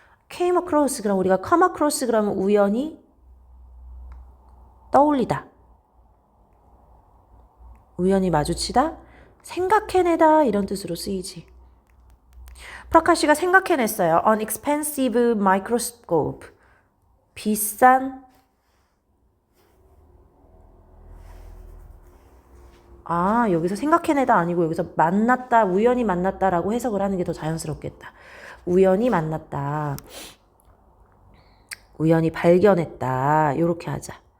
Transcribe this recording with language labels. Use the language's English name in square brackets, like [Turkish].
[Korean] came across 그럼 우리가 come across 그러면 우연히 떠올리다. 우연히 마주치다. 생각해내다 이런 뜻으로 쓰이지. 프라카시가 생각해냈어요. [English] An expensive microscope. [Korean] 비싼 여기서 생각해내다 아니고 여기서 만났다, 우연히 만났다라고 해석을 하는 게 더 자연스럽겠다. 우연히 만났다. 우연히 발견했다. 요렇게 하자.